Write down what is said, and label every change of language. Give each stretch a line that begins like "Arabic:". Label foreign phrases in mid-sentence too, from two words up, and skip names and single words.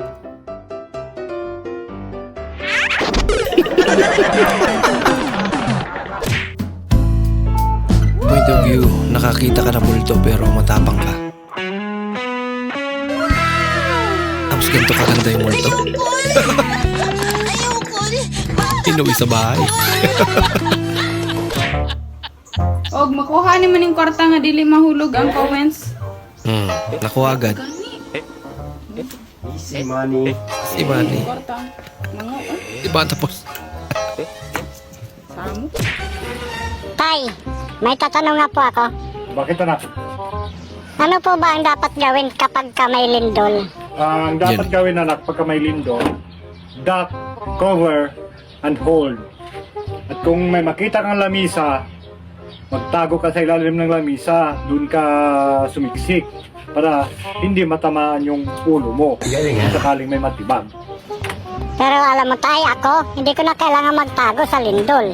English: Point of view,
Filipino: nakakita ka ng multo pero matapang ka. Tapos ganito kaganda yung multo. Inuwi sa bahay.
Cebuano: Og makuha ni maning kwarta nga dili mahulog ang comments.
Filipino: Nakuha agad. Si Manny. Si Manny.
Cebuano: Kwarta. Mga
Filipino: Diba tapos? Samo. Tay, may tatanong nga po ako. Bakit anak? Ano po ba ang dapat gawin kapag ka may lindol? Ang dapat gawin anak pagka may lindol,
English: duck, cover, and hold.
Filipino: At kung may makita kang lamisa, magtago ka sa ilalim ng lamisa, dun ka sumiksik para hindi matamaan yung ulo mo. Sakaling may matibag. Pero alam mo tay, ako, hindi ko na kailangan magtago sa lindol.